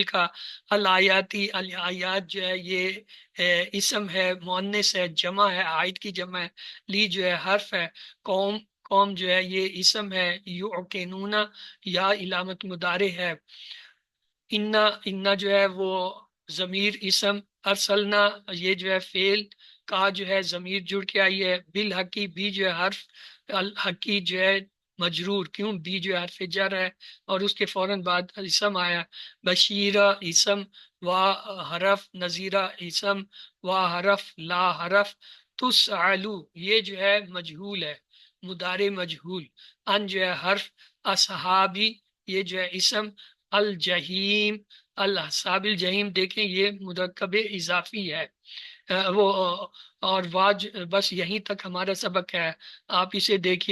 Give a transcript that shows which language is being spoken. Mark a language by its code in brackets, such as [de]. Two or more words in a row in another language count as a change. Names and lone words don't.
[ur] کا، الآیاتی، الآیات جو ہے یہ اسم ہے، مؤنث ہے، جمع ہے، عائد کی جمع ہے، لی جو ہے حرف ہے، قوم، قوم جو ہے یہ اسم ہے، یعقنون یا علامت مضارع ہے، انا، انا جو ہے وہ ضمیر اسم، ارسلنا یہ جو ہے فعل، کا جو ہے ضمیر جڑ کے آئی ہے، بالحقی بھی جو ہے حرف، الحقی جو ہے مجرور، کیوں؟ بھی جو ہے حرف جر ہے اور اس کے فوراً بعد اسم آیا، بشیرہ اسم، و حرف، نذیرہ اسم، و حرف، لا حرف، تسعلو یہ جو ہے مجہول ہے، مضارع مجہول، ان جو ہے حرف، اصحابی یہ جو ہے اسم، الجحیم، [ar] الحساب الجحیم [ur] دیکھیں یہ مرکب اضافی ہے۔ وہ اور واج، بس یہیں تک ہمارا سبق ہے، آپ اسے دیکھیے۔